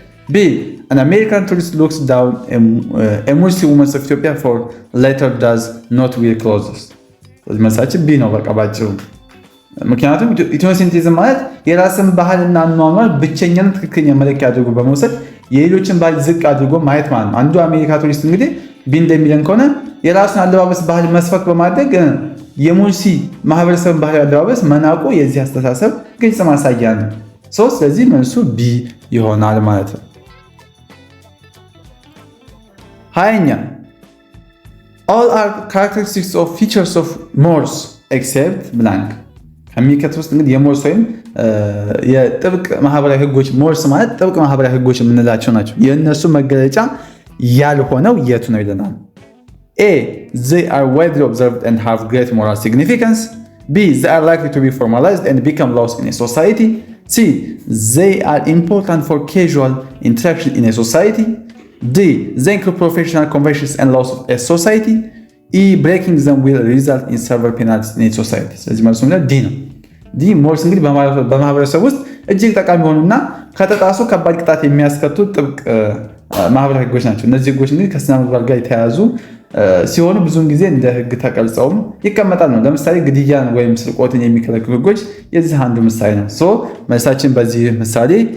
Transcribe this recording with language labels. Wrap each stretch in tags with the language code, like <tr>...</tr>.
<en>B an American tourist looks down a Muslim woman of Ethiopia for later does not wear clothes.</en> <am>መልሳችን ቢ ነው በቃ ባጭሩ። ምክንያቱም ኢትኖሴንትሪዝም ማለት የራስን ባህልና አኗኗር ብቸኛና ትክክለኛ መለኪያ አድርጎ በመውሰድ የሌሎችን ባህል ዝቅ አድርጎ ማየት ማለት ነው። አንዱ አሜሪካ ቱሪስት እንግዲህ ቢ እንደሚለን ከሆነ የራሱን አለባበስ ባህል መስፈርት በማድረግ የሙርሲ ማህበረሰብን ባህል አለባበስ መናቆ የዚህ አስተሳሰብ ግልጽ ማሳያ ነው። ስለዚህ መልሱ ቢ ይሆናል ማለት ነው። 20ኛ</am> <en>all are characteristics of features of Morse except blank</en> <am>ከሚከተሉት ውስጥ እንግዲህ የሞርስ ወይም የጥብቅ ማህበራዊ ህጎች ሞርስ ማለት ጥብቅ ማህበራዊ ህጎች የምንላቸው ናቸው። የእነሱ መገለጫ ያልሆነው የቱ ነው ይለናል።</am> <en>A they are widely observed and have great moral significance. B they are likely to be formalized and become laws in a society. C they are important for casual interaction in a society. D they include professional conventions and laws of a society. E breaking them will result in several penalties in a society.</en> <am>ስለዚህ መልሱ ዲ ነው። ዲ ሞርስ እንግዲህ በማህበረሰብ ውስጥ እጅግ ጠቃሚ የሆኑና ከተጣሱ ከባድ ቅጣት የሚያስከቱ ጥብቅ ማህበራዊ ህጎች ናቸው። እነዚህ ህጎች እንግዲህ ከስነ ምግባር ጋር የተያያዙ ሲሆኑ ብዙውን ጊዜ እንደ ህግ ተቀርጸውም ይቀመጣል ነው። ለምሳሌ ግድያን ወይም ስርቆትን የሚከለክሉ ህጎች የዚህ አንዱ ምሳሌ ነው። መልሳችን በዚህ ምሳሌ</am>